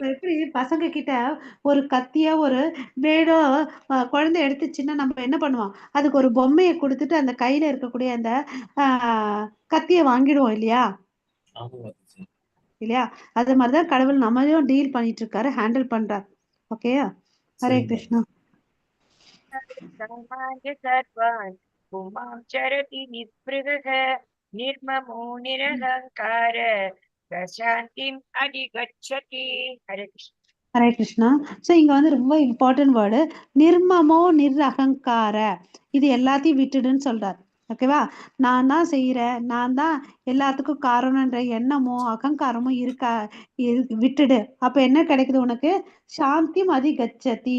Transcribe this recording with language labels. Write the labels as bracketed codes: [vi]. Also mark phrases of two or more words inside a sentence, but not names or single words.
[ta] இப்ப எப்படி பசங்க கிட்ட ஒரு கத்தியோ ஒரு பிளேடோ குழந்தை எடுத்துச்சுன்னா நம்ம என்ன பண்ணுவோம்? அதுக்கு ஒரு பொம்மையை கொடுத்துட்டு அந்த கையில இருக்கக்கூடிய அந்த கத்தியை வாங்கிடுவோம் இல்லையா? ஆமா மாதாஜி. இல்லையா? அது மாதிரிதான் கடவுள் நம்மளையும் டீல் பண்ணிட்டு இருக்காரு, ஹேண்டில் பண்றாரு. ஓகேயா? ஹரே சரிங்க கிருஷ்ணா. [sa] सामान्य सर्वान् पुमां चरति निःस्पृहः निर्ममो निरहङ्कार प्रशान्तिम् अधिगच्छति. हरे कृष्ण. [ta] ஹரே கிருஷ்ணா. ஸோ இங்க வந்து ரொம்ப [en] important word [sa] निर्ममो निरहङ्कार. [ta] இது எல்லாத்தையும் விட்டுடுன்னு சொல்றாரு. ஓகேவா? நான் தான் செய்யறேன், நான் தான் எல்லாத்துக்கும் காரணம்ன்ற எண்ணமோ அகங்காரமோ இருக்கா விட்டுடு. அப்ப என்ன கிடைக்குது உனக்கு? [sa] शान्ति मति गच्छति.